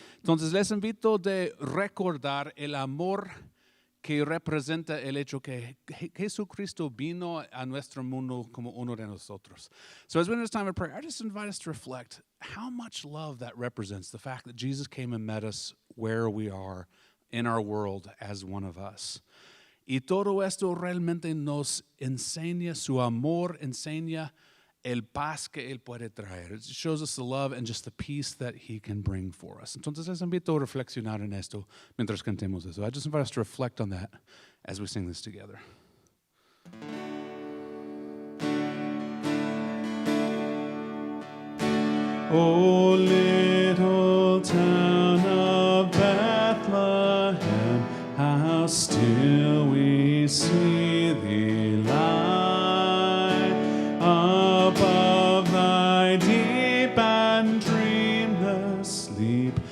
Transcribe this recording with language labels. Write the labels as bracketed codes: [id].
[es] Entonces les invito de recordar el amor que representa el hecho que Jesucristo vino a nuestro mundo como uno de nosotros. [en] So as we're in this time of prayer, I just invite us to reflect how much love that represents, the fact that Jesus came and met us where we are in our world as one of us. [es] Y todo esto realmente nos enseña, su amor enseña el paz que Él puede traer. [en] It shows us the love and just the peace that He can bring for us. [es] Entonces les invito a reflexionar en esto mientras cantemos eso. [en] I just invite us to reflect on that as we sing this together. O little town of Bethlehem, how still we see thee lie above thy deep and dreamless sleep.